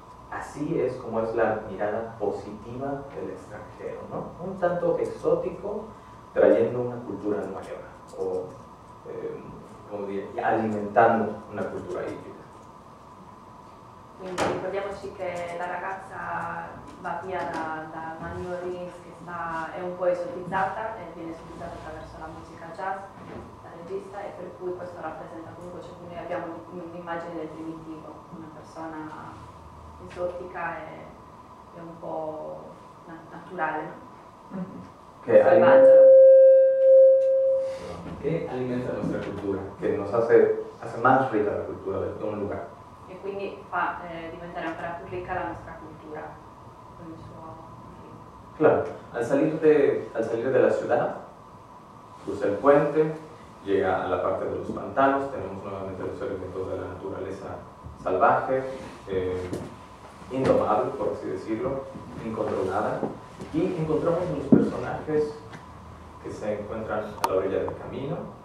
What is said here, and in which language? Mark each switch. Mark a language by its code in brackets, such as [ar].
[es] Así es como es la mirada positiva del extranjero, ¿no? Un tanto exótico, trayendo una cultura nueva, o como diría, alimentando una cultura híbrida. [it] Quindi ricordiamoci che la ragazza va via da una New Orleans che è un po' esotizzata e viene esotizzata attraverso la musica jazz, la regista, e per cui questo rappresenta comunque, cioè, noi abbiamo un'immagine del primitivo, una persona esotica e un po' naturale, no? [es] Que [it] Selvaggia. [es] Alimenta nuestra cultura, que nos hace más rica la cultura de un lugar. [it] E quindi fa diventare ancora più ricca la nostra cultura con il suo film. [es] Claro, al salir de la ciudad, cruza el puente, llega a la parte de los pantanos, tenemos nuevamente los elementos de la naturaleza salvaje, indomable, por así decirlo, incontrolada, y encontramos los personajes que se encuentran a la orilla del camino.